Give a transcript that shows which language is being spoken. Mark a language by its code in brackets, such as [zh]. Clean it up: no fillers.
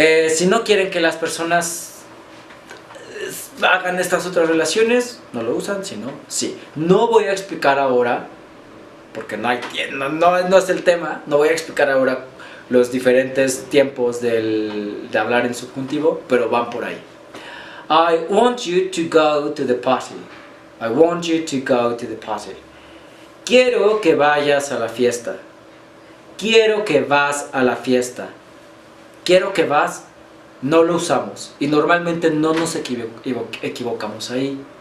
[es] Si no quieren que las personas hagan estas otras relaciones, no lo usan, si no, sí. No voy a explicar ahora, porque no es el tema, no voy a explicar ahora los diferentes tiempos de hablar en subjuntivo, pero van por ahí. [en] I want you to go to the party. I want you to go to the party. [es] Quiero que vayas a la fiesta. Quiero que vas a la fiesta. Quiero que vas, no lo usamos. Y normalmente no nos equivocamos ahí.